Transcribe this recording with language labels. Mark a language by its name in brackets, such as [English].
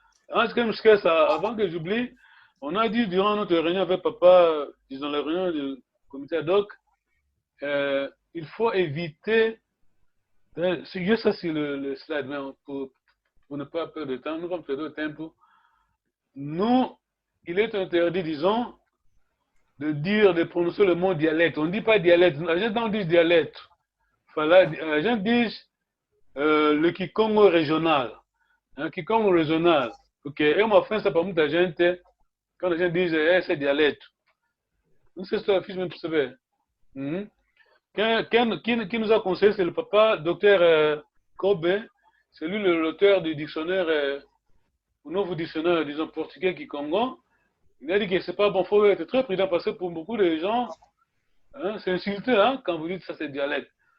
[Portuguese] Antes que je me esqueça, [French] avant que j'oublie, on a dit durant notre réunion avec papa, disons la réunion du comité ad hoc, il faut éviter, je sais si le slide, mais pour ne pas perdre de temps, nous vamos perdre de tempo. Nous, il est interdit, disons, de prononcer le mot dialecte. On ne dit pas dialecte, [Portuguese] la gente não diz dialecte. [French] La gente dit le Kikongo régional. Kikongo régional. [Portuguese] Ok, é uma ofensa para muita gente quando a gente diz esse é dialeto. Não sei se eu fiz me perceber. [French] Qui nous a conseillé, c'est le papa, docteur Kobe. C'est lui l'auteur du dictionnaire, au nouveau dictionnaire, disons, portugais Kikongo. Il a dit que c'est pas bon, il faut être très prudent parce que pour beaucoup de gens, c'est insulté quand vous dites ça c'est dialecte.